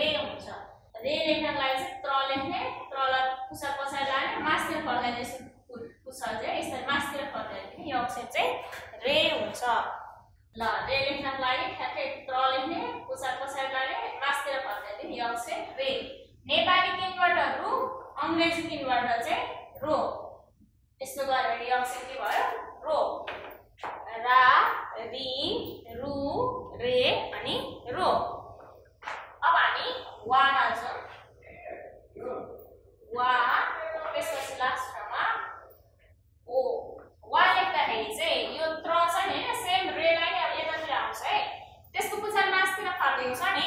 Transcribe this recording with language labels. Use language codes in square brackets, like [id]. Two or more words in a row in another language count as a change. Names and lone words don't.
[ne] हुन्छ रे लेख्नको लागि चाहिँ त्र लेख्ने त्रलाई पुच्छर पछाडि लाने माथितिर फर्काइदिने पुच्छर चाहिँ यसरी माथितिर फर्काइदिने यो अक्षर चाहिँ रे हुन्छ ल रे लेख्नको लागि ठ्याक्कै त्र लेख्ने पुच्छर पछाडि लाने माथितिर फर्काइदिने यो अक्षर रे नेपाली 3 बाट रु अंग्रेजी 3 बाट चाहिँ रो यस्तो गरे भने यो अक्षर के भयो रो रा री रु रे अनि रो। अब हामी वामा जाउँ। वा त्यसपछि लास्टमा ओ। वा लेख्दाखेरि चाहिँ यो त्र छ नि हैन, सेम रेलाई नै अब यतातिर आउँछ है, त्यसको पुछार मास्तिर फर्केको छ नि।